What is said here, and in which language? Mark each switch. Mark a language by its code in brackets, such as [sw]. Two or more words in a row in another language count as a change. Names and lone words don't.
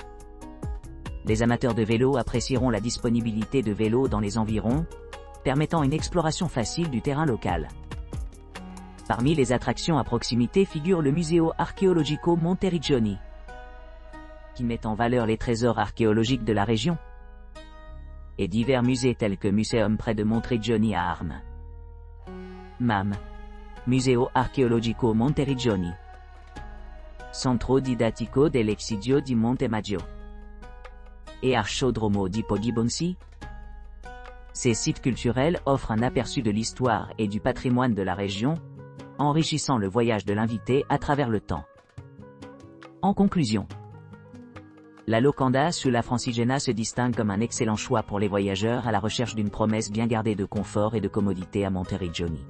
[fr] Les amateurs de vélo apprécieront la disponibilité de vélos dans les environs, permettant une exploration facile du terrain local. Parmi les attractions à proximité figure le Museo Archeologico Monteriggioni, qui met en valeur les trésors archéologiques de la région, et divers musées tels que Museum près de Monteriggioni à Armes, MAM, Museo Archeologico Monteriggioni, Centro Didattico dell'Exidio di Montemaggio et Arciodromo di Poggibonsi. Ces sites culturels offrent un aperçu de l'histoire et du patrimoine de la région, enrichissant le voyage de l'invité à travers le temps. En conclusion, la Locanda sulla Francigena se distingue comme un excellent choix pour les voyageurs à la recherche d'une promesse bien gardée de confort et de commodité à Monteriggioni.